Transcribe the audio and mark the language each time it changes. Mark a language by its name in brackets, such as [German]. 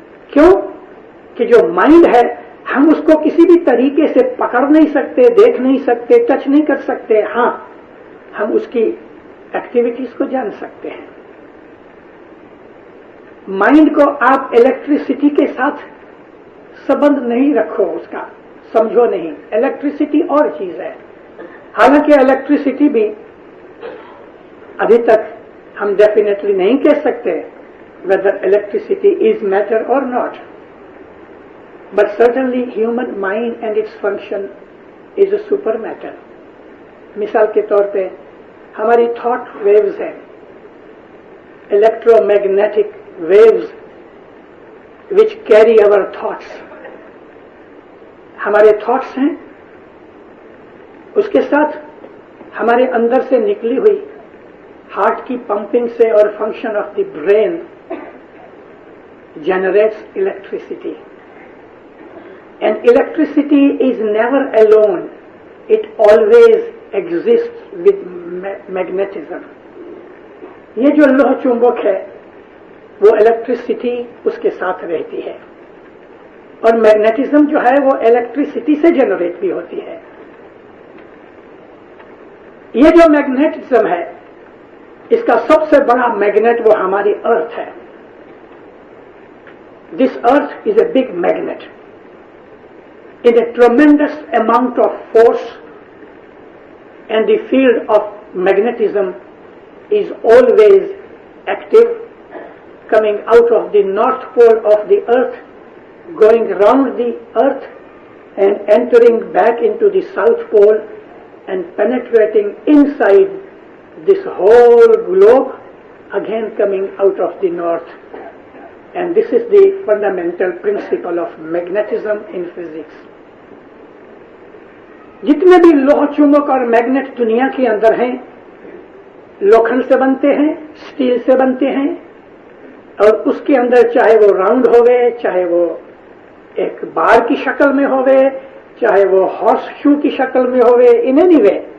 [Urdu] کیوں کہ جو مائنڈ ہے ہم اس کو کسی بھی طریقے سے پکڑ نہیں سکتے، دیکھ نہیں سکتے، ٹچ نہیں کر سکتے. ہاں ہم اس کی ایکٹیویٹیز کو جان سکتے ہیں. مائنڈ کو آپ الیکٹریسٹی کے ساتھ سبند نہیں رکھو، اس کا سمجھو نہیں. الیکٹریسٹی اور چیز ہے. حالانکہ الیکٹریسٹی بھی ابھی تک ہم ڈیفینیٹلی نہیں کہہ سکتے [English] whether electricity is matter or not, but certainly human mind and its function is a super matter. [Urdu] مثال کے طور پہ ہماری تھاٹ ویوز ہیں، [English] electromagnetic waves which carry our thoughts. [Urdu] ہمارے تھاٹس ہیں، اس کے ساتھ ہمارے اندر سے نکلی ہوئی ہارٹ کی پمپنگ سے اور [English] Function of the brain generates electricity. And electricity is never alone. It always exists with magnetism. [Urdu] یہ جو لوہ چمبک ہے وہ الیکٹریسٹی اس کے ساتھ رہتی ہے، اور میگنیٹزم جو ہے وہ الیکٹریسٹی سے جنریٹ بھی ہوتی ہے. یہ جو میگنیٹزم ہے اس کا سب سے بڑا میگنیٹ وہ ہماری ارتھ ہے. [English] This earth is a big magnet. In a tremendous amount of force, and the field of magnetism is always active, coming out of the north pole of the earth, going round the earth and entering back into the south pole and penetrating inside this whole globe, again coming out of the north. And this is the fundamental principle of magnetism in physics. [Urdu] جتنے بھی لوہ چمبک اور magnet دنیا کے اندر ہیں، لوکھنڈ سے بنتے ہیں، steel سے بنتے ہیں، اور اس کے اندر چاہے وہ راؤنڈ ہوئے، چاہے وہ ایک بار کی شکل میں ہوئے، چاہے وہ ہارس شو کی شکل میں ہوئے، [English] in any way